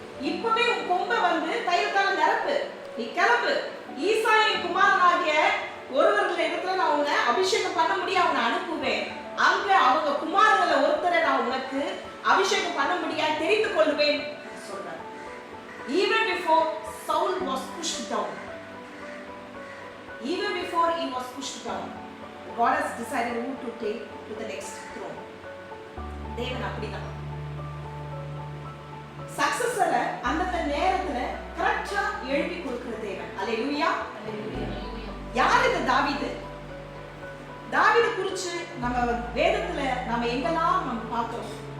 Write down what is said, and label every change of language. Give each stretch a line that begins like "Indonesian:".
Tamil: இப்பவே உன் கொம்பை வந்து தைலத்தால நிரப்பு, நீ கிளம்பு. ஈசாயின் குமாரனாகிய ஒருவர்கள் இடத்துல நான் உன்னை அபிஷேகம் பண்ண முடியாது, அவனை அனுப்புவேன். அங்க அவங்க குமாரங்கள ஒருத்தரை நான் உனக்கு அபிஷேகம் பண்ண முடியாது தெரிந்து கொள்வேன் சொல்றார்.
English: Even before Saul was pushed down, even before he was pushed down, God has decided who to take to the next throne.
Tamil: தேவன் அப்படிதான் சக்சஸர அந்த நேரத்துல கரெக்டா எழுப்பி கொடுக்கிற தேவன். அல்லேலூயா. யார் இந்த தாவீது? தாவீது குறிச்சு நம்ம வேதத்துல நம்ம எங்கெல்லாம் நம்ம பார்க்கிறோம்.